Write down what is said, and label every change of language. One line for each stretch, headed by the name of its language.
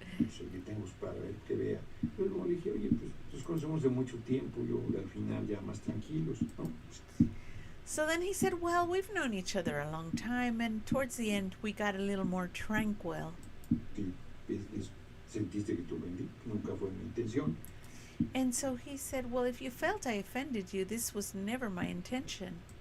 Spanish: Sé que tengo para ver que vea. Yo luego le dije, oye, pues nos conocemos de mucho tiempo, yo al final ya más tranquilos, ¿no?
English: So then he said, well, we've known each other a long time, and towards the end we got a little more tranquil.
Spanish: Sí, sentiste que te ofendí, nunca fue mi intención.
English: And so he said, well, if you felt I offended you, this was never my intention.